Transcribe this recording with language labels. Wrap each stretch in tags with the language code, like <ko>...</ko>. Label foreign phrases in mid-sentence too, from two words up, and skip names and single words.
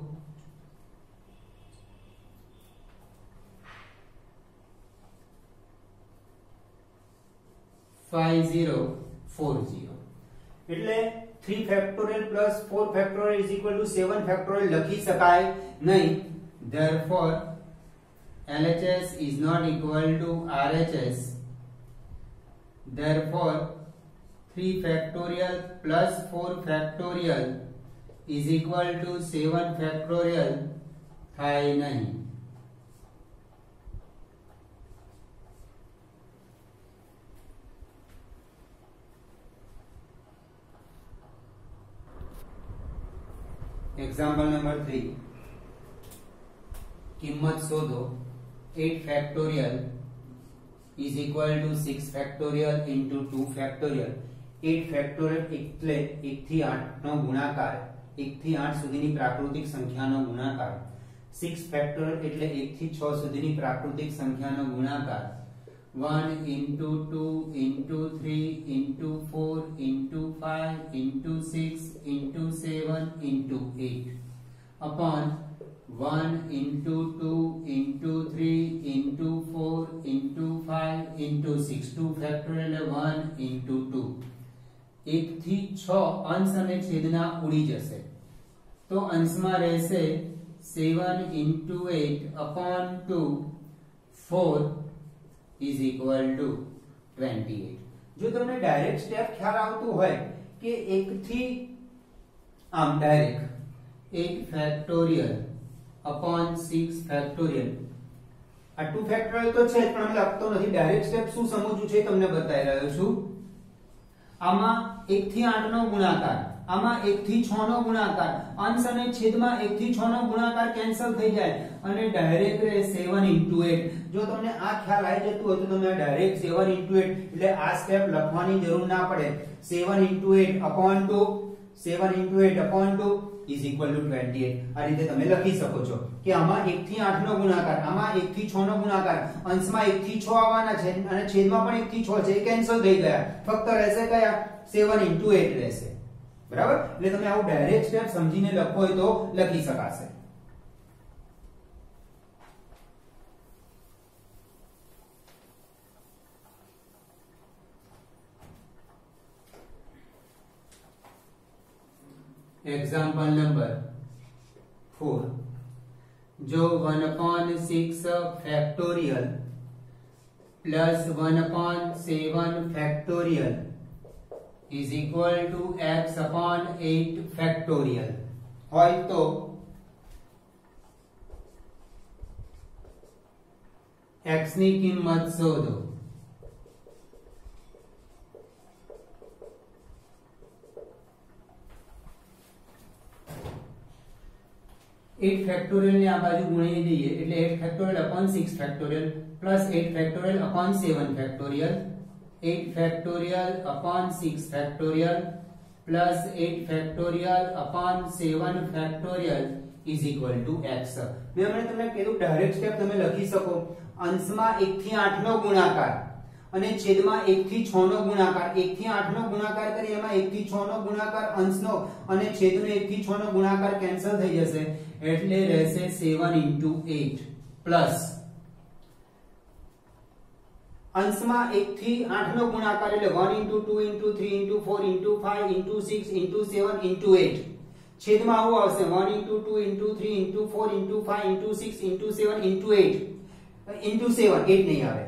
<en>5040 એટલે 3 factorial plus 4 factorial is equal to 7 factorial</en> <gu>લખી શકાય નહીં therefore</gu> <en>LHS is not equal to RHS therefore 3 factorial plus 4 factorial is equal to 7 factorial</en> <gu>થાય નહીં</gu> <en>example number 3</en> <gu>કિંમત શોધો</gu> <en>8 factorial is equal to 6 factorial into 2 factorial 8 factorial</en> <gu>એટલે 1 થી 8 નો ગુણાકાર 1 થી 8 સુધીની પ્રાકૃતિક સંખ્યાનો ગુણાકાર 6 factorial એટલે 1 થી 6 સુધીની પ્રાકૃતિક સંખ્યાનો ગુણાકાર</gu> <en>1 into 2 into 3 into 4 into 5 into 6 into 7 into 8 upon 1 into 2 into 3 into 4 into 5 into 6 2 factorial 1 into 2</en> <gu>1 થી 6 અંશ અને છેદના ઉડી જશે તો અંશમાં રહેશે</gu> <en>7 into 8 upon 2 4 is equal to 28</en> <gu>જો તમને</gu> <en>direct step</en> <gu>ખ્યાલ આવતું હોય કે 1 થી આમ ડાયરેક્ટ</gu> <en>8 factorial upon 6 factorial</en> <gu>આ</gu> <en>2 factorial</en> <gu>તો છે પણ અમે લખતો નથી</gu> <en>direct step</en> <gu>શું સમજવું છે તમને બતાવી રહ્યો છું આમાં 1 થી 8 નો ગુણાકાર આમાં 1 થી 6 નો ગુણાકાર અંશ અને છેદમાં 1 થી 6 નો ગુણાકાર કેન્સલ થઈ જાય અને ડાયરેક્ટ રહે</gu> <en>7 into 8</en> <gu>જો તમને આ ખ્યાલ આવી જતું હોય તો તમે ડાયરેક્ટ</gu> <en>7 into 8</en> <gu>એટલે આ સ્ટેપ લખવાની જરૂર ના પડે</gu> <en>7 into 8 upon 2 7 into 8 upon 2 is equal to 28</en> <gu>આ રીતે તમે લખી શકો છો કે આમાં 1 થી 8 નો ગુણાકાર આમાં 1 થી 6 નો ગુણાકાર અંશમાં 1 થી 6 આવવાના છે અને છેદમાં પણ 1 થી 6 છે એ કેન્સલ થઈ ગયા ફક્ત રહેશે કયા</gu> <en>7 into 8</en> <gu>રહેશે બરાબર એટલે તમે આવું</gu> <en>direct step</en> <gu>સમજીને લખો હોય તો લખી શકાશે</gu> <en>example number 4 जो 1/6 factorial plus 1/7 factorial is equal to x upon 8 factorial</en> <gu>હોય તો x ની કિંમત શોધો.</gu> <en>8 factorial</en> <gu>ને આ બાજુ ગુણી દઈએ એટલે</gu> <en>8 factorial upon 6 factorial plus 8 factorial upon 7 factorial 8 factorial upon 6 factorial plus 8 factorial upon 7 factorial is equal to x.</en> <gu>મેં હમણાં તમને કીધું</gu> <en>direct step</en> <gu>તમે લખી શકો. અંશમાં 1 થી 8 નો ગુણાકાર અને છેદમાં 1 થી 6 નો ગુણાકાર. 1 થી 8 નો ગુણાકાર કરી એમાં 1 થી 6 નો ગુણાકાર અંશનો અને છેદનો 1 થી 6 નો ગુણાકાર કેન્સલ થઈ જશે એટલે રહેશે</gu> <en>7 into 8</en> <gu>પ્લસ અંશમાં 1 થી 8 નો ગુણાકાર એટલે</gu> <en>1 into 2 into 3 into 4 into 5 into 6 into 7 into 8</en> <gu>છેદમાં આવું આવશે</gu> <en>1 into 2 into 3 into 4 into 5 into 6 into 7</en> <gu>into 8 into 7 8 નહીં આવે.</gu>